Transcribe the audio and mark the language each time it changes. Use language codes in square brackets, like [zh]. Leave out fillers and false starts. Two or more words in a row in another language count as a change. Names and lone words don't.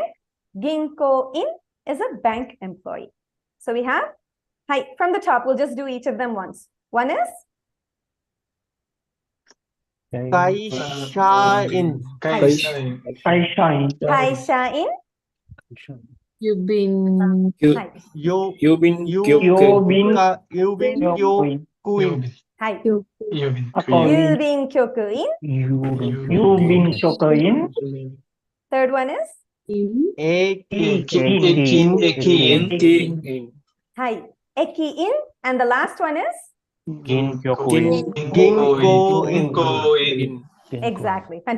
[en] Ginko-in is a bank employee. So we have, hi, from the top, we'll just do each of them once. One is? Kaisha-in. Kaisha-in. You've been Hi. [ja] 郵便 局員. [en] Hi. Yubin kyoku-in. Third one is? Eki-in. Hi. Eki-in. And the last one is? Ginko-in. Exactly. Fantastic.